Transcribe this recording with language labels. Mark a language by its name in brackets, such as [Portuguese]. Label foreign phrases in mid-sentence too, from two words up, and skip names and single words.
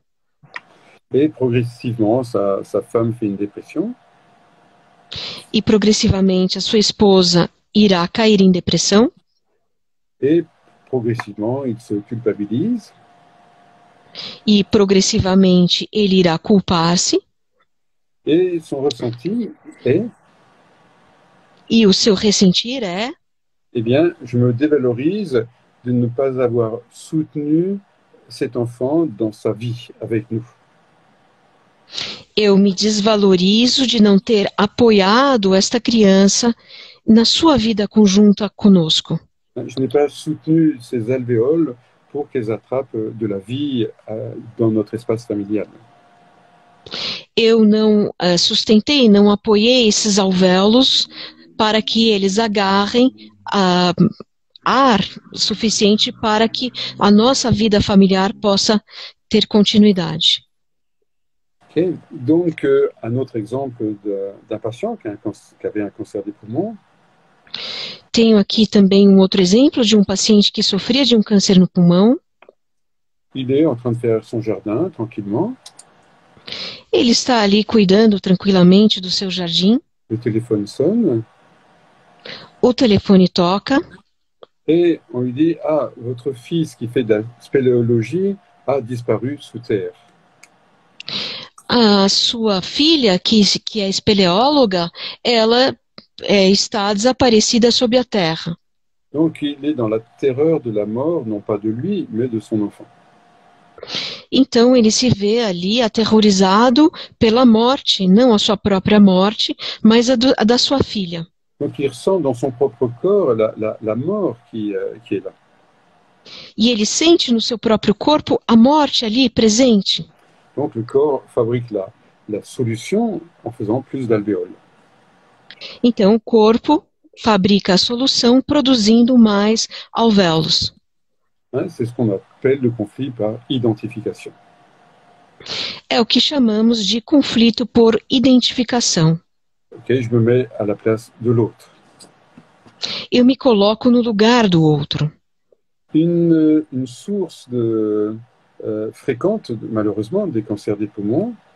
[French] Et progressivement, sa femme fait une dépression. [Portuguese] E progressivamente a sua esposa irá cair em depressão. [French] Et progressivement, il se culpabilise. [Portuguese] E progressivamente ele irá culpar-se. [French] Et son ressenti est... [Portuguese] E o seu ressentir é... [French] Eh bien, je me dévalorise de ne pas avoir soutenu cet enfant dans sa vie avec nous. [Portuguese] Eu me desvalorizo de não ter apoiado esta criança na sua vida conjunta conosco. [French] Je n'ai pas soutenu ces alvéoles pour qu'elles attrapent de la vie dans notre espace familial. [Portuguese] Eu não sustentei, não apoiei esses alvéolos para que eles agarrem ar suficiente para que a nossa vida familiar possa ter continuidade. [French] Okay. Donc, un autre exemple d'un patient qui avait un cancer des poumons. [Portuguese] Tenho aqui também um outro exemplo de um paciente que sofria de um câncer no pulmão. [French] Il est en train de faire son jardin tranquillement. [Portuguese] Ele está ali cuidando tranquilamente do seu jardim. [French] Le téléphone sonne. [Portuguese] O telefone toca. [French] Et on lui dit, ah, votre fils qui fait de la spéléologie a disparu sous terre. [Portuguese] A sua filha, que é espeleóloga, ela está desaparecida sob a terra. [French] Donc il est dans la terreur de la mort, non pas de lui, mais de son enfant. [Portuguese] Então ele se vê ali aterrorizado pela morte, não a sua própria morte, mas a da sua filha. [French] Donc il ressent dans son propre corps la mort qui est là. [Portuguese] E ele sente no seu próprio corpo a morte ali presente. [French] Donc le corps fabrique la solution en faisant plus d'alvéoles. [Portuguese] Então o corpo fabrica a solução produzindo mais alvéolos. [French] C'est ce qu'on appelle le conflit par identification. [Portuguese] É o que chamamos de conflito por identificação. [French] Ok, je me mets à la place de l'autre. [Portuguese] Eu me coloco no lugar do outro. [French] Une source fréquente, malheureusement, des cancers des poumons,